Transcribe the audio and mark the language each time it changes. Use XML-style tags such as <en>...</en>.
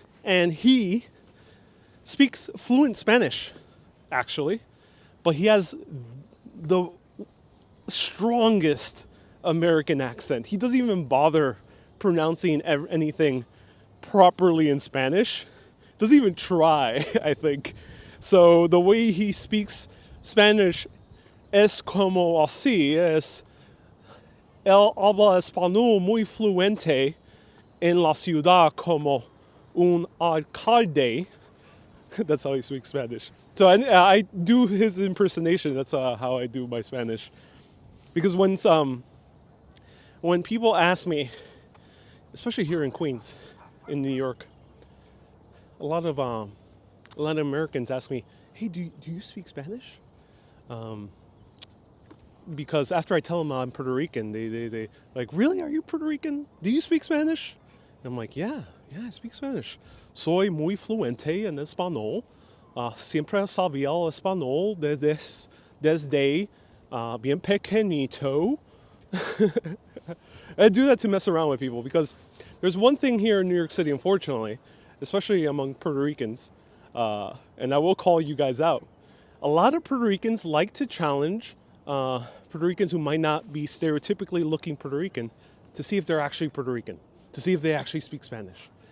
<en>And he speaks fluent Spanish, actually, but he has the strongest American accent. He doesn't even bother pronouncing anything properly in Spanish. Doesn't even try, I think. So the way he speaks Spanish</en> <es>es como así, es él habla español muy fluente en la ciudad como un alcalde.</es> <en>That's how he speaks Spanish. So I do his impersonation. That's how I do my Spanish. Because when people ask me, especially here in Queens, in New York, a lot of Americans ask me, "Hey, do you speak Spanish?" because after I tell them I'm Puerto Rican, they like, really, are you Puerto Rican? Do you speak Spanish? And I'm like, yeah, I speak Spanish.</en> <es>Soy muy fluente en español. Siempre sabía el español desde bien pequeñito.</es> <en>I do that to mess around with people because there's one thing here in New York City, unfortunately, especially among Puerto Ricans, and I will call you guys out. A lot of Puerto Ricans like to challenge Puerto Ricans who might not be stereotypically looking Puerto Rican to see if they're actually Puerto Rican, to see if they actually speak Spanish.</en>